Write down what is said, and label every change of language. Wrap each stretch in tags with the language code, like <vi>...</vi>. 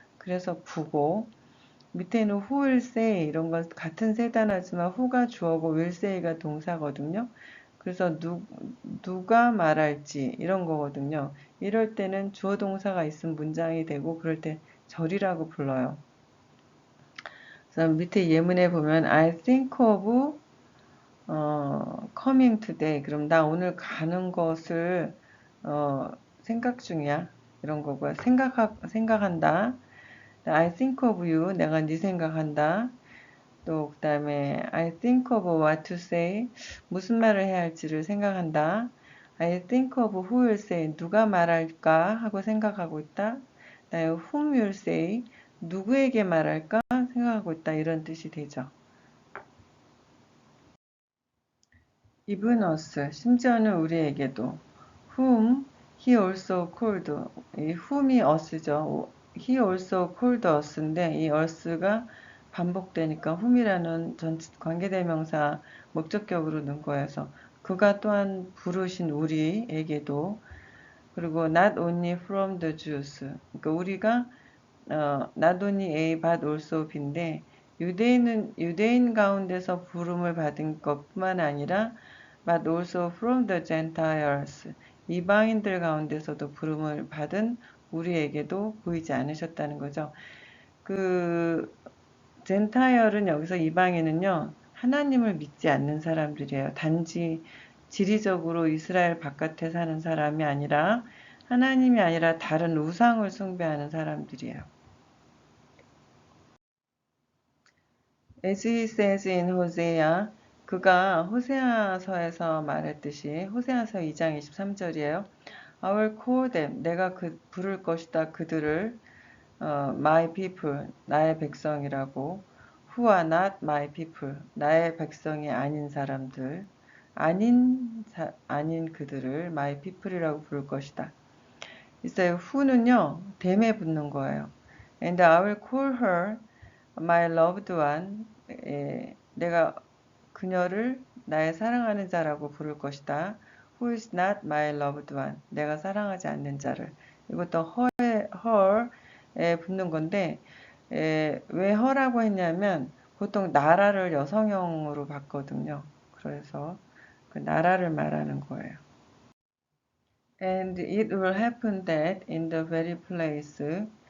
<ko>그래서 구고 밑에는 who will say 이런 건 같은 세 단어지만 who가 주어고 will say가 동사거든요. 그래서 누가 말할지 이런 거거든요. 이럴 때는 주어 동사가 있으면 문장이 되고 그럴 때 절이라고 불러요.</ko> <en>그래서 밑에 예문에 보면 I think of coming today.</en> <ko>그럼 나 오늘 가는 것을 생각 중이야. 이런 거고요. 생각한다.</ko> <en>I think of you.</en> <ko>내가 네 생각한다. 또 그다음에</ko> <en>I think of what to say.</en> <ko>무슨 말을 해야 할지를 생각한다.</ko> <en>I think of who will say.</en> <ko>누가 말할까 하고 생각하고 있다. 그다음에</ko> <en>whom will say.</en> <ko>누구에게 말할까 생각하고 있다. 이런 뜻이 되죠.</ko> <en>Even us.</en> <ko>심지어는 우리에게도.</ko> <en>whom he also called.</en> <ko>이 whom이 us죠.</ko> <en>he also called us</en> <ko>인데 이 us가 반복되니까 whom이라는 관계대명사 목적격으로 넣은 거여서 그가 또한 부르신 우리에게도 그리고</ko> <en>not only from the Jews.</en> <ko>그러니까 우리가</ko> <en>not only A but also B</en> <ko>인데 유대인 가운데서 부름을 받은 것뿐만 아니라</ko> <en>but also from the Gentiles.</en> <ko>이방인들 가운데서도 부름을 받은 우리에게도 보이지 않으셨다는 거죠. 그 젠타이얼은 여기서 이방인은요. 하나님을 믿지 않는 사람들이에요. 단지 지리적으로 이스라엘 바깥에 사는 사람이 아니라 하나님이 아니라 다른 우상을 숭배하는 사람들이에요.</ko> <en>As he says in Hosea,</en> <ko>그가 호세아서에서 말했듯이 호세아서 2장 23절이에요.</ko> <en>I will call them,</en> <ko>내가 부를 것이다 그들을 my people, 나의 백성이라고</ko> <en>who are not my people,</en> <ko>나의 백성이 아닌 사람들 아닌 그들을 my people이라고 부를 것이다. 있어요. who는요 댐에 붙는 거예요.</ko> <en>And I will call her my loved one.</en> <ko>내가 그녀를 나의 사랑하는 자라고 부를 것이다.</ko> <en>Who is not my loved one.</en> <ko>내가 사랑하지 않는 자를. 이것도 her에 붙는 건데 왜 her라고 했냐면 보통 나라를 여성형으로 봤거든요. 그래서 그 나라를 말하는 거예요.</ko> <en>And it will happen that in the very place.</en>